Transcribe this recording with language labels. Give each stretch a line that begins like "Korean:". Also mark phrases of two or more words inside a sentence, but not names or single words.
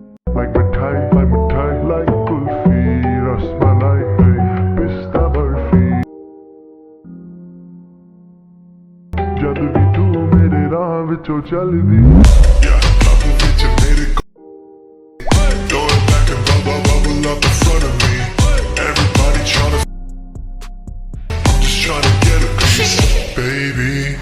English: like mithai, like kulfi, rasmalai, pista barfi.
Punjabi: ਜਦ ਭੀ ਤੂ ਮੇਰੇ ਰਾਹ ਵਿਚੋਂ ਚਲਦੀ, ਬਾਬੂ ਵਿਚ ਮੇਰੇ
English: throw it back and bubble up in front of me. Everybody tryna, I'm just tryna get a piece, baby.